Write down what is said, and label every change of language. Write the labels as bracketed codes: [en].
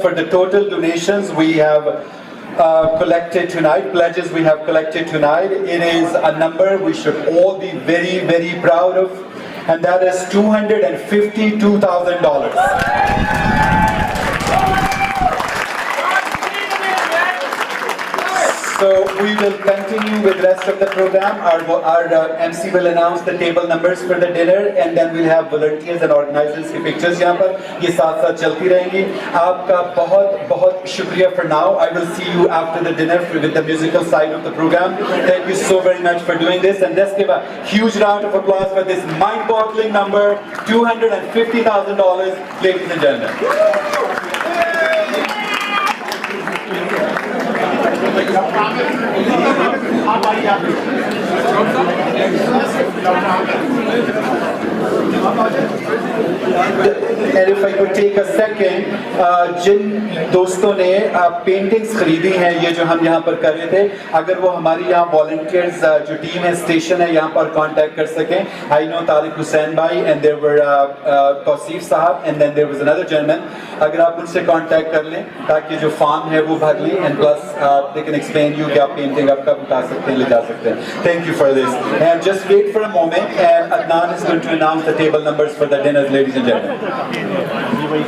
[en] For the total donations we have collected tonight, pledges we have collected tonight, it is a number we should all be very, very proud of, and that is $252,000. So we will continue with the rest of the program. Our MC will announce the table numbers for the dinner, and then we'll have volunteers and organizers [hi] की pictures यहाँ पर ये साथ-साथ चलती रहेंगी. आपका बहुत शुक्रिया [en] for now. I will see you after the dinner with the musical side of the program. Thank you so very much for doing this, and let's give a huge round of applause for this mind-boggling number, $250,000, ladies and gentlemen. if I could take a second, [hi] जिन दोस्तों ने paintings खरीदी हैं ये जो हम यहाँ पर कर रहे थे, अगर वो हमारी यहाँ वॉलंटियर्स जो टीम है स्टेशन है यहाँ पर कांटेक्ट कर सकें. [en] I know Tariq Hussain bhai and there were Tauseef sahab and then there was another gentleman. [hi] अगर आप उनसे कांटेक्ट कर लें ताकि जो फॉर्म है वो भर लें [en] and plus they can explain you [hi] कि आप पेंटिंग आप कब उठा सकते हैं ले जा सकते हैं. [en] Thank you for this and just wait for a moment and Adnan is going to announce the table numbers for the dinners, ladies and gentlemen.